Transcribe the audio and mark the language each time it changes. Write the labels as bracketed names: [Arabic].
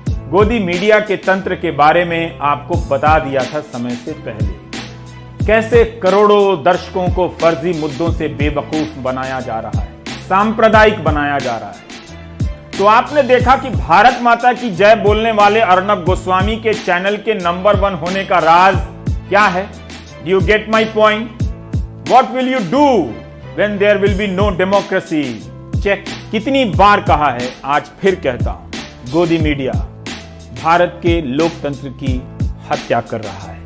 [Hindi] गोदी मीडिया के तंत्र के बारे में आपको बता दिया था समय से पहले, कैसे करोड़ों दर्शकों को फर्जी मुद्दों से बेवकूफ बनाया जा रहा है, सांप्रदायिक बनाया जा रहा है। तो आपने देखा कि भारत माता की जय बोलने वाले अर्नब गोस्वामी के चैनल के नंबर 1 होने का राज क्या है? [English] Do you get my point? What will you do when there will be no democracy? Check. [Hindi] कितनी बार कहा है, आज फिर कहता हूं, गोदी मीडिया भारत के लोकतंत्र की हत्या कर रहा है।